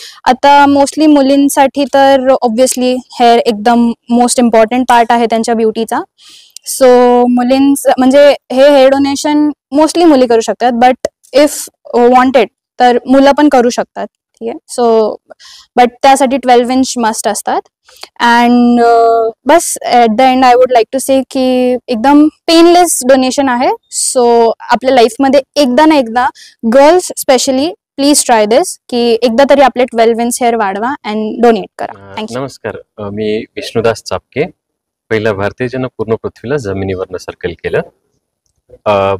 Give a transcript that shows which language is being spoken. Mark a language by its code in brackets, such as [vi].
[mr] आता मोस्टली मुलींसाठी तर ऑब्व्हियसली हेअर एकदम मोस्ट इम्पॉर्टंट पार्ट आहे त्यांच्या ब्युटीचा। सो मुलींचं म्हणजे हे हेअर डोनेशन मोस्टली मुली करू शकतात, [en] but if wanted [mr] तर मुलं पण करू शकतात, ठीक आहे। सो बट त्यासाठी 12 इंच मस्ट असतात। [en] and बस at the end I would like to say [mr] की एकदम पेनलेस डोनेशन आहे। सो आपल्या लाईफमध्ये एकदा ना एकदा गर्ल्स स्पेशली प्लीज ट्राय दिस की एकदा तरी आपले 12 इंच हेअर वाढवा अँड डोनेट करा। [en] Thank you. [mr] नमस्कार, मी विष्णुदास चापके। पहिला भारतीय जन पूर्ण पृथ्वीला जमिनीवरनं सर्कल केलं।